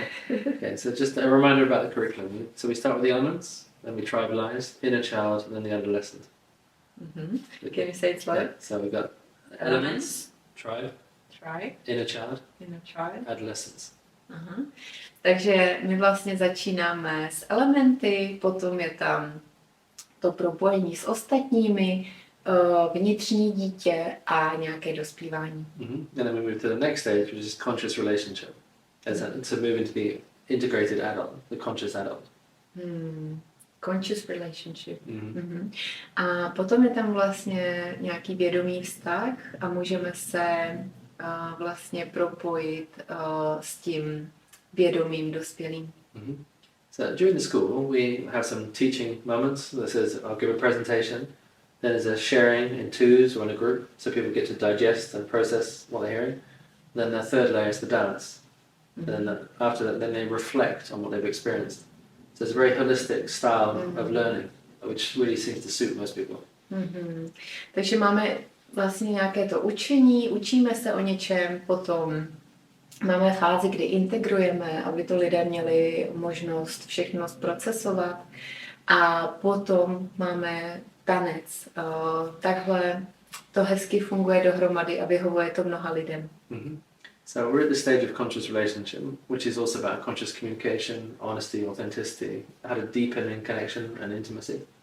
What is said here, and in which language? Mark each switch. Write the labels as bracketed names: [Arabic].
[English] Okay, so just a reminder about the curriculum. So we start with the elements, then we tribalize, inner child, and then the adolescent. Can you say it slow? Yeah, so we've got elements, tribe, inner child, adolescence. [Czech] Takže my vlastně začínáme s elementy, potom je tam to propojení s ostatními, vnitřní dítě a nějaké dospívání. [English] And then we move to the next stage, which is conscious relationship. To move into the integrated adult, the conscious adult. Conscious relationship. [Czech] A potom je tam vlastně nějaký vědomý vztah a můžeme se vlastně propojit s tím vědomým dospělým. [English] So during the school, we have some teaching moments. This is, I'll give a presentation. Then there's a sharing in twos or in a group, so people get to digest and process what they're hearing. Then the third layer is the dance. And then after that, then they reflect on what they've experienced. So it's a very holistic style of learning, which really seems to suit most people. [Czech] Takže máme vlastně nějaké to učení, učíme se o něčem, potom máme fázi, kdy integrujeme, aby to lidé měli možnost všechno zprocesovat, a potom máme tanec. Takhle to hezky funguje dohromady a vyhovuje to mnoha lidem. [English] So we're at the stage of conscious relationship, which is also about conscious communication, honesty, authenticity, how to deepen in connection and intimacy.